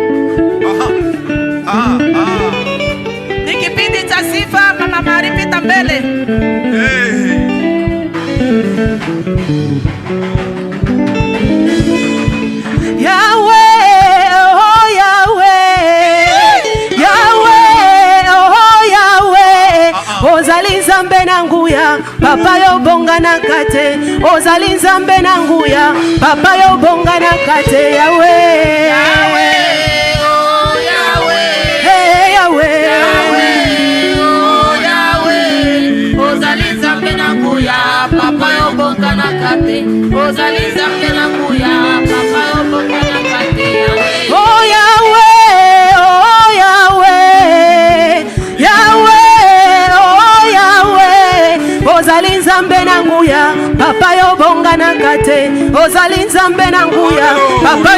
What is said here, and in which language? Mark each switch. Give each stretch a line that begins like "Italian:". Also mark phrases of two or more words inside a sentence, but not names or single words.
Swahili: Ni kipindi cha sifa, Mama Mari pita mbele.
Lingala: Ozalinzambe nanguya papa yo bonga na kate ozalinzambe nanguya papa yo bonga na kate Yawe Yawe oh Yawe hey Yawe Yawe oh Yawe ozalinzambe nanguya papa yo bonga na kate ozalinzambe nanguya papa yo bonga na kate Yawe oh Yawe oh Yawe Yawe ozalinzambe nanguya papa yo bonga na kate ozalinzambe nanguya papa